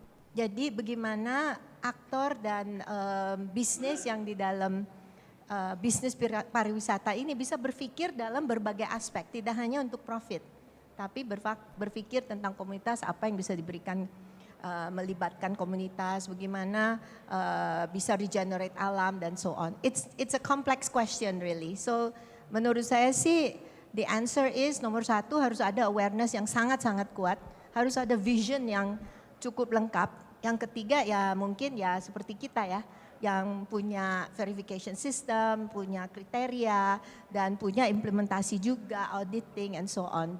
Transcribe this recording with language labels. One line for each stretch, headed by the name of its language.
Indonesian: Jadi bagaimana aktor dan bisnis yang di dalam bisnis pariwisata ini bisa berpikir dalam berbagai aspek, tidak hanya untuk profit, tapi berpikir tentang komunitas, apa yang bisa diberikan, melibatkan komunitas, bagaimana bisa regenerate alam dan so on.
English: It's a complex question really.
Indonesian: So menurut saya sih
English: the answer is
Indonesian: nomor satu harus ada awareness yang sangat-sangat kuat, harus ada vision yang cukup lengkap. Yang ketiga ya mungkin ya seperti kita ya, yang punya verification system, punya kriteria, dan punya implementasi juga,
English: auditing and so on.